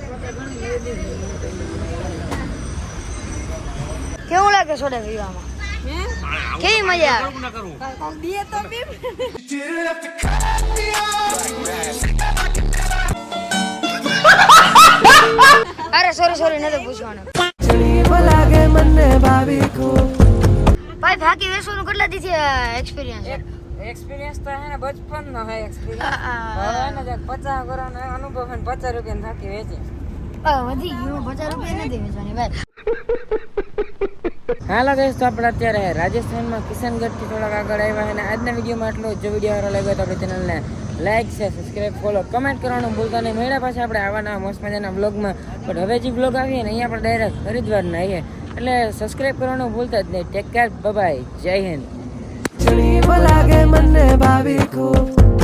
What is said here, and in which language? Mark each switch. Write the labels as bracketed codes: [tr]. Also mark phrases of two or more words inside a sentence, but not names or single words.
[gu] કેવું લાગે સોડા પીવામાં કેવી મજા આવે દે તો બી અરે સોરી નથી પૂછવાનું [hi] चली लागे मन भाभी को [gu] ભાઈ ભાગી વેસવાનું કેટલા દીથી એક્સપિરિયન્સ એક્સપિરિયન્સ તો હે ને બચપનનો હે એક્સપિરિયન્સ હવે ને જે 50 કરોડનો અનુભવ હે 50 રૂપિયા થાકી વેચી વધી ગયું 50 રૂપિયા નથી વેચવાની ભાઈ હાલો ગાઈસ તો આપણે અત્યારે રાજસ્થાનમાં કિશનગઢથી થોડાક આગળ આવ્યા અને આજના વિડીયોમાં આટલું જો વિડીયો સારો લાગ્યો તો આપણી ચેનલને લાઈક છે [en] subscribe follow comment [gu] કરવાનું ભૂલતા નહીં મળ્યા પાછા આપણે આવાના મસ્ત મજાના બ્લોગમાં પણ હવે જે બ્લોગ આવીએ ને અહીંયા આપણે ડાયરેક્ટ હરિદ્વારના આવીએ એટલે સબસ્ક્રાઇબ કરવાનું ભૂલતા જ નહીં [en] take care bye [gu] જય હિન્દ [hi] चली लागे मन भाभी को